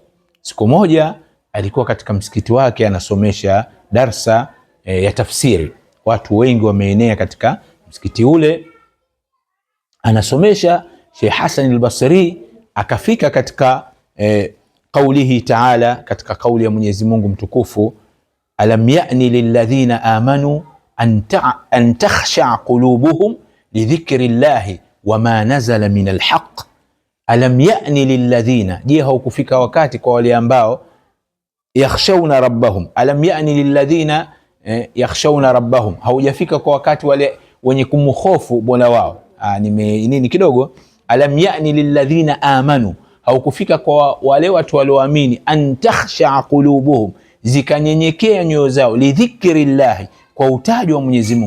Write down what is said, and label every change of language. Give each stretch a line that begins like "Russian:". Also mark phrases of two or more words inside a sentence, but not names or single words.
Swahili: Siku moja alikuwa katika msikiti wake anasomesha darsa ya tafsiri, watu wengi wameenea katika msikiti ule, anasomesha. Sheikh Hasan al-Basri akafika katika
Arabic: قوله تعالى,
Swahili: katika kauli ya Mwenyezi Mungu mtukufu:
Arabic: ألم يأن للذين آمنوا أن تخشع قلوبهم لذكر الله وما نزل من الحق ألم يأن للذين,
Swahili: je haukufika wakati kwa wale ambao
Arabic: يخشون ربهم, ألم يأن للذين يخشون ربهم,
Swahili: haujafika kwa wakati wale wenye kumhofu Mola wao. Nini kidogo,
Arabic: ألم يأن للذين آمنوا,
Swahili: haukufika kwa wale watu walioamini,
Arabic: أن تخشع قلوبهم,
Swahili: zikanyenyekea nyoyo zao, lidhikrillah, kwa utaji wa Mwenyezi Mungu.